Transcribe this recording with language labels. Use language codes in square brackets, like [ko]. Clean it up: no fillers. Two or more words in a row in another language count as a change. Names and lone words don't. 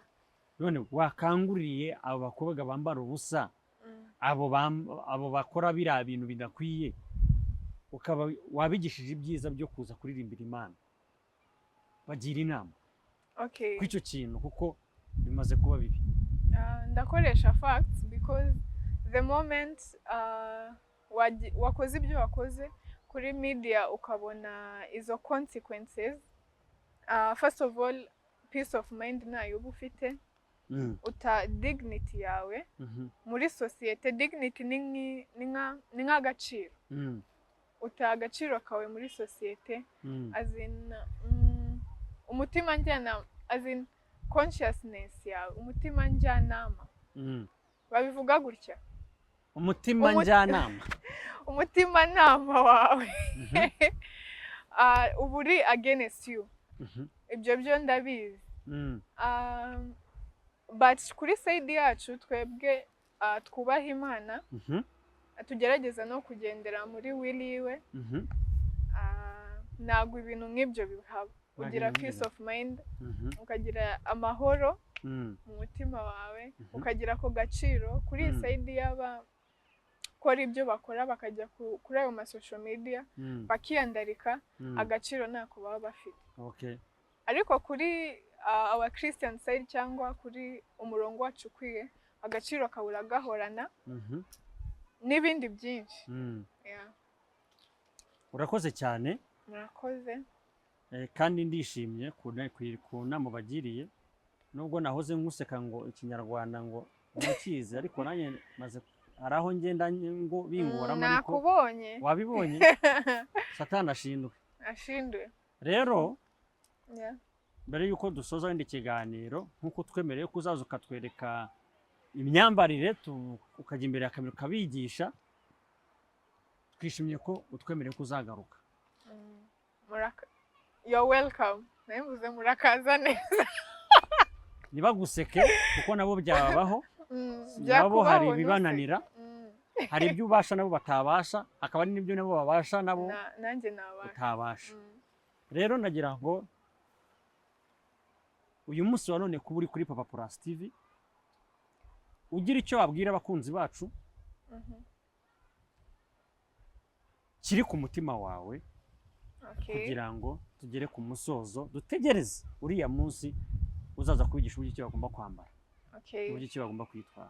[rw] none wakanguriye abo bakobwa bambara ubusa, abo bakora biriya bintu bidakwiye, ukaba wabigishije ibyiza byo kuza kuririmbira Imana, bagira inama Okay. kw'icyo kintu kuko bimaze kuba bibi? Ndakoresha [en] facts because the moment [rw] wakoze ibyo wakoze kuri media ukabona izo consequences, [en] first of all peace of mind [rw] nayo uba ufite, uta dignity yawe muri societe. Dignity ni nk'agaciro, uta agaciro kawe muri societe, [en] as in [rw] umutima njyana, [en] as in consciousness [rw] yawe, umutima njyanama babivuga gutya, umutima njyanama umutima nama wawe uba uri [en] against you. [rw] Ibyo byo ndabizi. But kuri side yacu twebwe twubaha Imana, tugerageza no kugendera muri will yiwe, ntabwo ibintu nk'ibyo bihaba. Ugira [en] peace of mind, [rw] ukagira amahoro mu mutima wawe, ukagira ako gaciro kuri iyi side y'aba kora ibyo bakora bakajya kuri ayo [en] social media [rw] bakiyandarika, agaciro ntako baba bafite. Ariko kuri [en] our Christian side [rw] cyangwa kuri umurongo wacu ukwiye, agaciro kabura gahorana n'ibindi byinshi. urakoze cyane. Murakoze. kandi ndishimye ku nama bagiriye, nubwo nahoze nkuseka ngo ikinyarwanda ngo umukizi, ariko nanjye maze hari aho ngenda ngo bingoramo. Ariko nakubonye, wabibonye Satani ashindwe. Rero mbere yuko dusoza wenda ikiganiro, nk'uko twemereye ko uzaza ukatwereka imyambarire, ukajya imbere ya kamera ukabigisha, twishimiye ko utwemereye ko uzagaruka. [en] You're welcome. [rw] Nabivuze murakaza neza. Ntibaguseke kuko nabo byababaho, nabo hari ibibananira, hari ibyo ubasha nabo batabasha, akaba ari n'ibyo nabo babasha nabo nanjye nabasha utabasha. Rero nagira ngo uyu munsi wa none kuba uri kuri Papa Plus TV, ugira icyo wabwira abakunzi bacu kiri ku mutima wawe, kugira ngo tugere ku musozo, dutegereze uriya munsi uzaza kubigisha uburyo ki bagomba kwambara, uburyo ki bagomba kwitwara.